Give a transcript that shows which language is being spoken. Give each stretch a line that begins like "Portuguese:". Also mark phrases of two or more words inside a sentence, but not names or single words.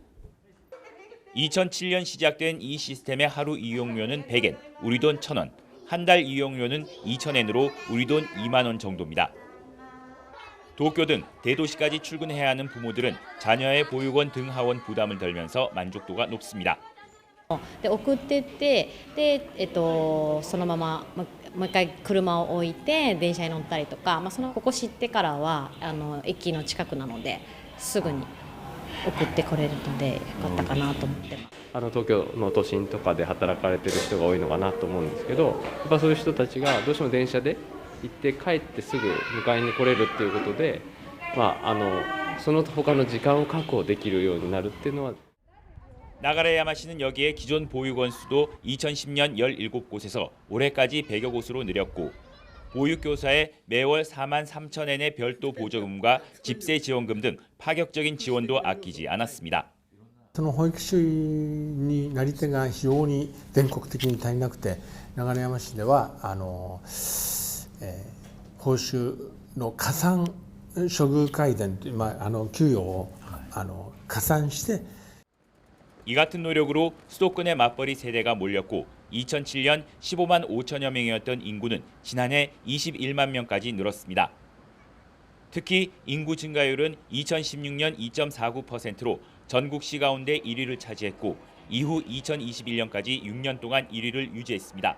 Korean: 2007년 시작된 이 시스템의 하루 이용료는 100엔, 우리 돈 1,000원, 한 달 이용료는 2,000엔으로 우리 돈 2만 원 정도입니다. 도쿄 등 대도시까지 출근해야 하는 부모들은 자녀의 보육원 등 하원 부담을 덜면서 만족도가 높습니다.
Japanese: で送ってってで、そのままもう一回車を置いて電車に乗ったりとか、ここ知ってからは駅の近くなのですぐに送ってこれるのでよかったかなと思ってます。東京の都心とかで働かれてる人が多いのかなと思うんですけど、やっぱそういう人たちがどうしても電車で行って帰ってすぐ迎えに来れるっていうことで、その他の時間を確保できるようになるっていうのは。
Korean: 나가라 야마시는 여기에 기존 보육원 수도 2010년 17곳에서 올해까지 100여 곳으로 늘렸고 보육교사에 매월 4만 3천엔의 별도 보조금과 집세 지원금 등 파격적인 지원도 아끼지 않았습니다.
Japanese: その保育士になり手が非常に全国的に足りなくて、流山市では報酬の加算処遇改善、給与を加算して
Korean: 이 같은 노력으로 수도권의 맞벌이 세대가 몰렸고 2007년 15만 5천여 명이었던 인구는 지난해 21만 명까지 늘었습니다. 특히 인구 증가율은 2016년 2.49%로 전국시 가운데 1위를 차지했고 이후 2021년까지 6년 동안 1위를 유지했습니다.